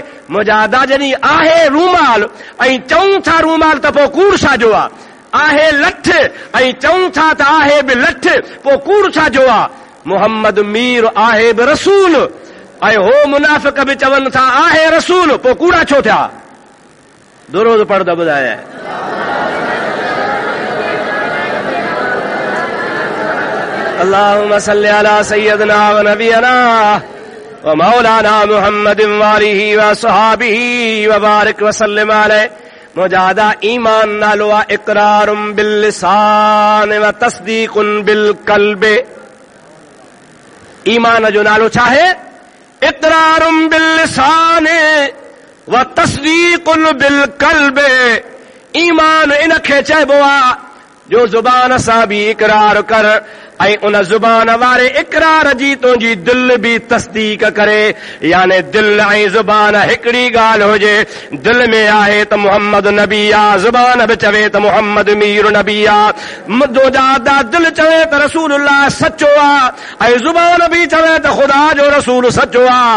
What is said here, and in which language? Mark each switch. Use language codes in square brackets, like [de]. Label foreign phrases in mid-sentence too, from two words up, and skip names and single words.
[sd] मुंहिंजा दादा जॾहिं आहे रूमाल ऐं चऊं था रूमाल त पोइ कूड़ छाजो आहे? आहे लठ ऐं चऊं था त आहे बि लठ, पोइ कूड़ छाजो आहे? मोहम्मद मीर आहे बि रसूल ऐं हो मुनाफ़िक बि चवनि था आहे रसूल, पोइ कूड़ा छो थिया? दुरूद पढ़ंदा ॿुधाए। [ar] اللهم صل على سيدنا ونبينا ومولانا محمد وآله وصحابه وبارك وسلم عليه. [sd] मुजादा ईमान नालो आहे [ar] إقرار باللسان وتصديق بالقلب. [sd] ईमान जो नालो छा आहे? [ar] إقرار باللسان وتصديق بالقلب. [sd] ईमान इनखे चइबो आहे जो ज़ुबान सां बि इक़रार कर ऐं उन ज़ुबान वारे इक़रार जी तुंहिंजी दिल बि तस्दीक करे। याने दिल ऐं ज़ुबान हिकिड़ी ॻाल्हि हुजे, दिल में आहे त मुहम्मद नबी आहे, ज़ुबान बि चवे त मुहम्मद मीर नबी आहे, दिल चवे त रसूलुल्लाह सचो आहे ऐं ज़ुबान बि चवे त ख़ुदा जो रसूल सचो आहे।